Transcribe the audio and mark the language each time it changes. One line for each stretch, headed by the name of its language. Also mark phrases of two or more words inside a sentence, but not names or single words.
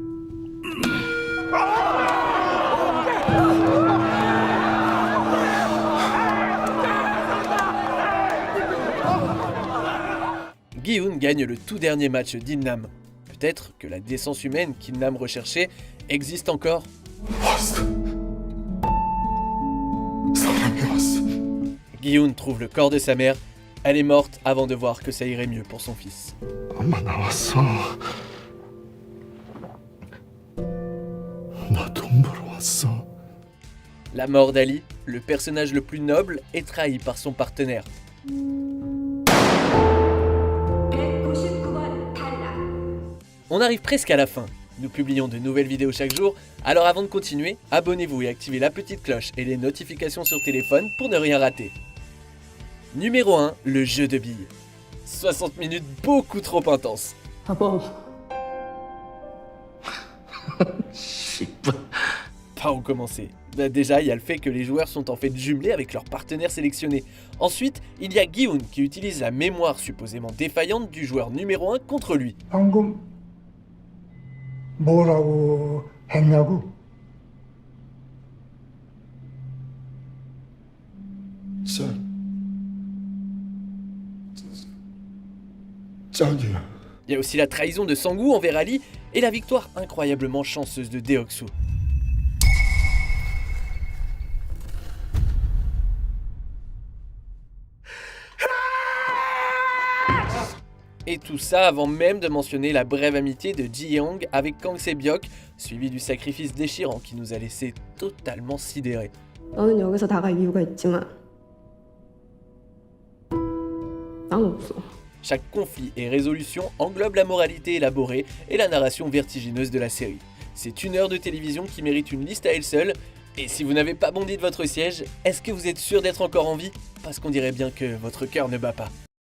French: Gi-hoon gagne le tout dernier match d'In-nam. Peut-être que la décence humaine qu'In-nam recherchait existe encore.
Korean: 왔어. 사람이 왔어.
French: Gi-hoon trouve le corps de sa mère. Elle est morte avant de voir que ça irait mieux pour son fils.
Korean: 엄마 나왔어. 나 돈 벌어 왔어.
French: La mort d'Ali, le personnage le plus noble, est trahi par son partenaire. On arrive presque à la fin. Nous publions de nouvelles vidéos chaque jour, alors avant de continuer, abonnez-vous et activez la petite cloche et les notifications sur téléphone pour ne rien rater. Numéro 1, le jeu de billes. 60 minutes beaucoup trop intenses. Pas où commencer. Déjà, il y a le fait que les joueurs sont en fait jumelés avec leurs partenaires sélectionnés. Ensuite, il y a Gi-hoon qui utilise la mémoire supposément défaillante du joueur numéro 1 contre lui.
Korean: 방금 뭐라고 했냐고? 짝이야.
French: Il y a aussi la trahison de Sang-woo envers Ali et la victoire incroyablement chanceuse de Deok-soo. Et tout ça avant même de mentionner la brève amitié de Ji-young avec Kang Se-byok, suivi du sacrifice déchirant qui nous a laissé totalement sidérés.
Korean: 너는 여기서 나갈 이유가 있지만 난 없어.
French: Chaque conflit et résolution englobe la moralité élaborée et la narration vertigineuse de la série. C'est une heure de télévision qui mérite une liste à elle seule. Et si vous n'avez pas bondi de votre siège, est-ce que vous êtes sûr d'être encore en vie? Parce qu'on dirait bien que votre cœur ne bat pas.